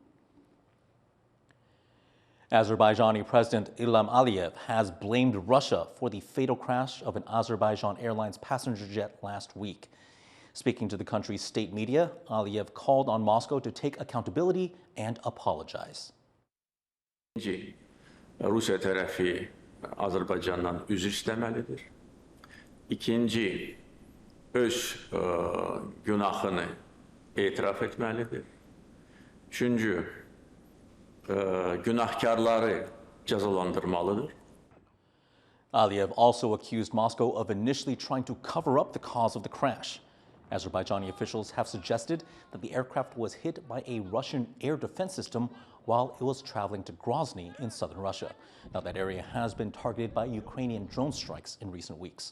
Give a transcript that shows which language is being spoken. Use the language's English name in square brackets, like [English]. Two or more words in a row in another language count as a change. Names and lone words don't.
[English] Azerbaijani President Ilham Aliyev has blamed Russia for the fatal crash of an Azerbaijan Airlines passenger jet last week. Speaking to the country's state media, Aliyev called on Moscow to take accountability and apologize. [Azerbaijani] Rusya tərəfi Azərbaycandan üzr istəməlidir. İkinci, öz günahını etiraf etməlidir. Üçüncü, günahkarları cəzalandırmalıdır. [English] Aliyev also accused Moscow of initially trying to cover up the cause of the crash. Azerbaijani officials have suggested that the aircraft was hit by a Russian air defense system while it was traveling to Grozny in southern Russia. Now, that area has been targeted by Ukrainian drone strikes in recent weeks.